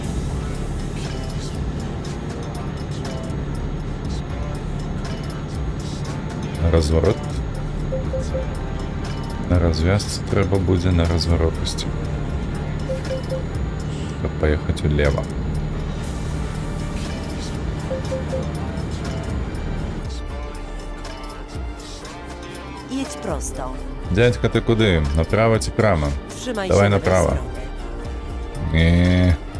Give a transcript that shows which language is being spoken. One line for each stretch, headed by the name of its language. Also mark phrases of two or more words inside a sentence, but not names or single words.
Russian: Разворот.
Belarusian: На развязцы трэба будзе на разворотасці. Каб паехаць улева.
Polish: Jedź prosto.
Belarusian: Дядька, ты куды? Направо ці прямо?
Polish: Trzymaj Dawaj się na lewej prawo. strony. Nie.